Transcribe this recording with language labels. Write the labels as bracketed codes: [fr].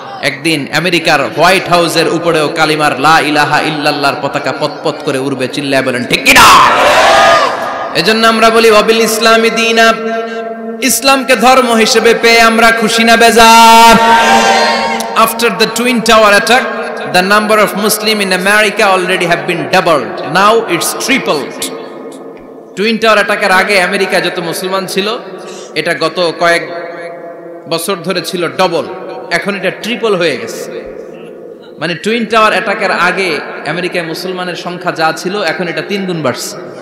[bn] একদিন আমেরিকার হোয়াইট হাউসের উপরেও কালিমার লা ইলাহা ইল্লাল্লাহর পতাকা পতপত করে উড়বে। চিল্লায় বলেন ঠিক কি না? এজন্য আমরা বলি [ar] ওয়াবিল ইসলামি দীনা, [bn] ইসলামকে ধর্ম হিসেবে পেয়ে আমরা খুশি না বেজার? [en] After the Twin Tower attack, the number of Muslim in America already have been doubled. Now it's tripled. [bn] Twin tower অ্যাটাকের আগে আমেরিকা যত মুসলমান ছিল, এটা গত কয়েক বছর ধরে ছিল ডবল, এখন এটা ট্রিপল হয়ে গেছে। মানে টুইন টাওয়ার অ্যাটাকের আগে আমেরিকায় মুসলমানের সংখ্যা যা ছিল, এখন এটা 3 গুণ বাড়ছে।